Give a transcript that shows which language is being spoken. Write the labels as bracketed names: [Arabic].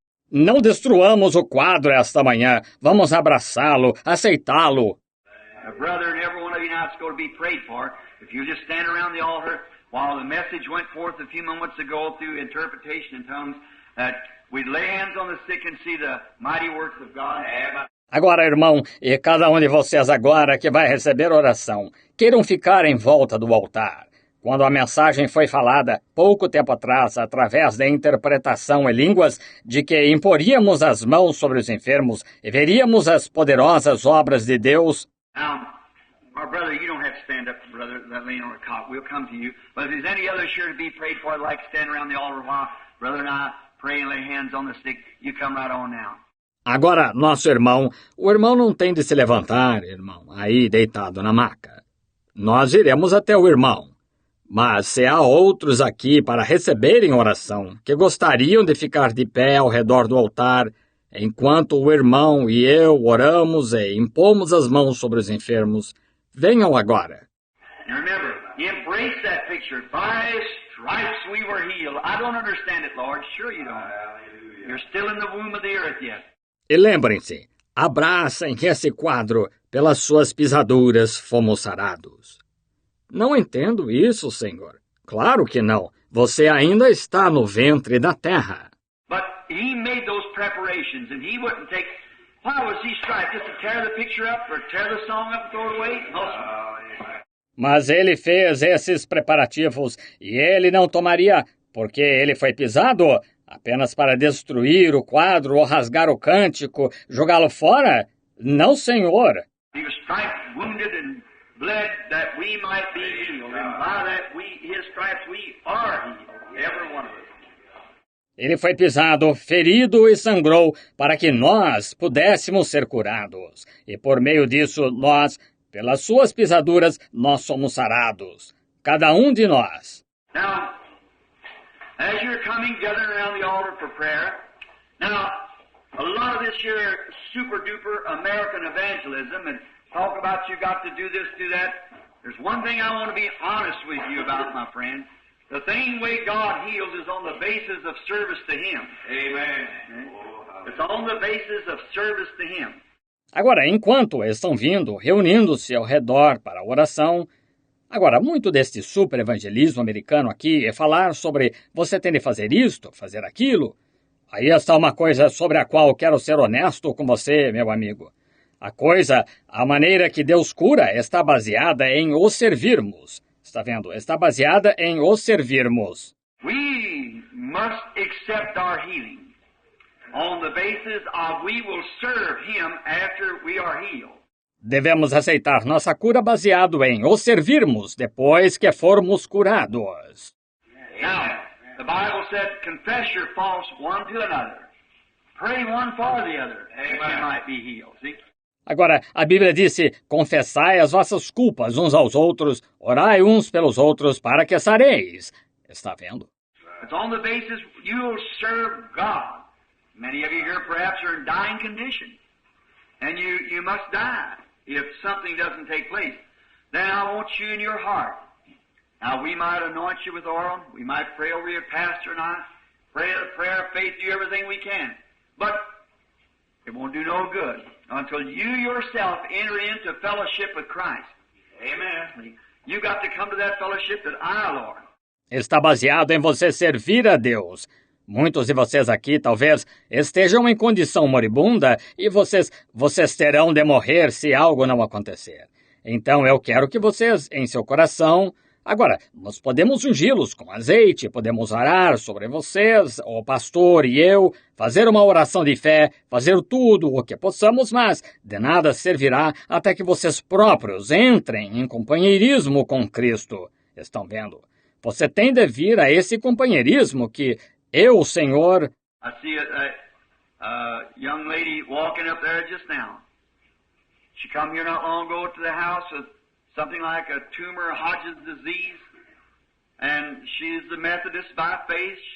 [Portuguese] Não destruamos o quadro esta manhã. Vamos abraçá-lo, aceitá-lo. [English] Brother and every one of you now is going to be prayed for. If you just stand around the altar while the message went forth a few moments ago through interpretation in tongues, that we'd lay hands on the sick and see the mighty works of God. [Portuguese] Agora, irmão, e cada um de vocês agora que vai receber oração, queiram ficar em volta do altar. Quando a mensagem foi falada, pouco tempo atrás, através da interpretação em línguas, de que imporíamos as mãos sobre os enfermos e veríamos as poderosas obras de Deus. [English] Now, our brother, you don't have to stand up, brother, that laying on a cot. We'll come to you. But if there's any others here to be prayed for, I'd like to stand around the altar while brother and I pray and lay hands on the sick. You come right on now. [Portuguese] Agora, nosso irmão, o irmão não tem de se levantar, irmão, aí deitado na maca. Nós iremos até o irmão. Mas se há outros aqui para receberem oração, que gostariam de ficar de pé ao redor do altar, enquanto o irmão e eu oramos e impomos as mãos sobre os enfermos, venham agora. [English] Remember, embrace that picture. By stripes we were healed. I don't understand it, Lord. Sure you don't. You're still in the womb of the earth yet. [Portuguese] E lembrem-se, abracem esse quadro, pelas suas pisaduras fomos sarados. Não entendo isso, Senhor. Claro que não. Você ainda está no ventre da terra. [English] But he made those preparations and he wouldn't take... Why was he striped? Just to tear the picture up or tear the song up and throw it away? No, sir. [Portuguese] Mas ele fez esses preparativos e ele não tomaria, porque ele foi pisado, apenas para destruir o quadro ou rasgar o cântico, jogá-lo fora? Não, senhor. [English] He was striped, wounded, and bled that we might be healed. And by that his stripes we are healed, every one of us. [Portuguese] Ele foi pisado, ferido e sangrou para que nós pudéssemos ser curados. E por meio disso, nós, pelas suas pisaduras, nós somos sarados. Cada um de nós. [English] Now, as you're coming, gathering around the altar for prayer, now, a lot of this here super-duper American evangelism and talk about you got to do this, do that. There's one thing I want to be honest with you about, my friend. The thing way God heals is on the basis of service to Him. Amen. It's on the basis of service to Him. [Portuguese] Agora, enquanto estão vindo, reunindo-se ao redor para a oração, agora, muito deste super-evangelismo americano aqui é falar sobre você tem de fazer isto, fazer aquilo. Aí está uma coisa sobre a qual quero ser honesto com você, meu amigo. A maneira que Deus cura está baseada em o servirmos. Está vendo? Está baseada em o servirmos. [English] We must accept our healing on the basis of we will serve Him after we are healed. [Portuguese] Devemos aceitar nossa cura baseado em o servirmos depois que formos curados. [English] Now, the Bible said, confess your faults one to another. Pray one for the other, that you might be healed. See? [Portuguese] Agora, a Bíblia disse, confessai as vossas culpas uns aos outros, orai uns pelos outros para que sareis. Está vendo? [English] It's on the basis you'll serve God. Many of you here perhaps are in dying condition. And you must die if something doesn't take place. Then I want you in your heart. Now, we might anoint you with oil. We might pray over your pastor and I. Pray a prayer of faith, do everything we can. But it won't do no good until you yourself enter into fellowship with Christ. Amen. You got to come to that fellowship that I, Lord. [Portuguese] Está baseado em você servir a Deus. Muitos de vocês aqui talvez estejam em condição moribunda e vocês terão de morrer se algo não acontecer. Então eu quero que vocês, em seu coração... Agora, nós podemos ungí-los com azeite, podemos orar sobre vocês, o pastor e eu, fazer uma oração de fé, fazer tudo o que possamos, mas de nada servirá até que vocês próprios entrem em companheirismo com Cristo. Estão vendo? Você tem de vir a esse companheirismo que eu, Senhor... [English] I see a young lady walking up there just now. She come here not long ago to the house with something like a tumor, Hodgkin's disease, and she's a Methodist by faith.